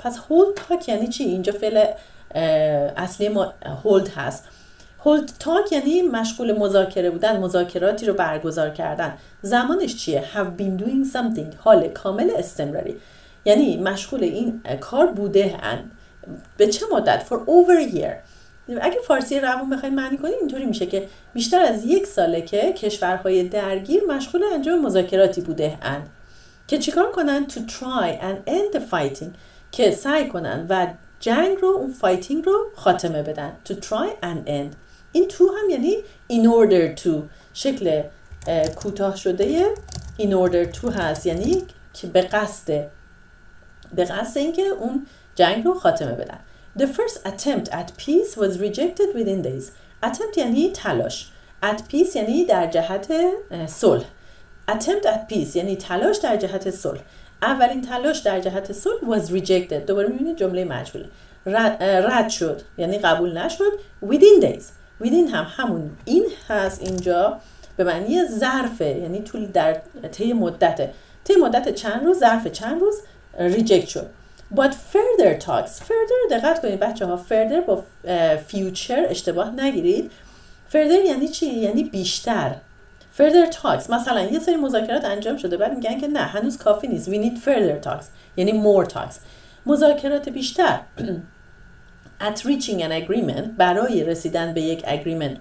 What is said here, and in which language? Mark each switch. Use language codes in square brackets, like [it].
[fa] پس hold talk یعنی چی؟ اینجا فعل اصلی ما hold هست. hold talk یعنی مشغول مذاکره بودن، مذاکراتی رو برگزار کردن. زمانش چیه؟ [en] have been doing something [fa] حال کامل استمراری، یعنی مشغول این کار بوده اند. به چه مدت؟ [en] for over a year. [fa] اگه فارسی روون بخوایم معنی کنیم اینطوری میشه که بیشتر از یک ساله که کشورهای درگیر مشغول انجام مذاکراتی بوده اند که چیکار کنن؟ [en] to try and end the fighting [fa] که سعی کنن و جنگ رو، اون فایتینگ رو خاتمه بدن. [en] to try and end. [fa] این to هم یعنی in order to، شکل کوتاه شده in order to هست، یعنی که به قصد اینکه اون جنگ رو خاتمه بدن. [en] The first attempt at peace was rejected within days. [fa] Attempt یعنی تلاش. At peace یعنی در جهت صلح. [en] Attempt at peace [fa] یعنی تلاش در جهت صلح. اولین تلاش در جهت صلح was rejected. دوباره میبینید جمله مجهوله. رد شد یعنی قبول نشد. Within days. Within هم همون این هست اینجا به معنی ظرفه، یعنی طول در طی مدته. طی مدت چند روز، ظرف چند روز ریجکت شد. [en] But further talks. [fa] Further دقت کنید بچه ها، further با future اشتباه نگیرید. Further یعنی چی؟ یعنی بیشتر. [en] Further talks. [fa] مثلا یه سری مذاکرات انجام شده بعد میگن که نه هنوز کافی نیست. [en] We need further talks. [fa] یعنی more talks. مذاکرات بیشتر. [en] At reaching an agreement [fa] برای رسیدن به یک agreement.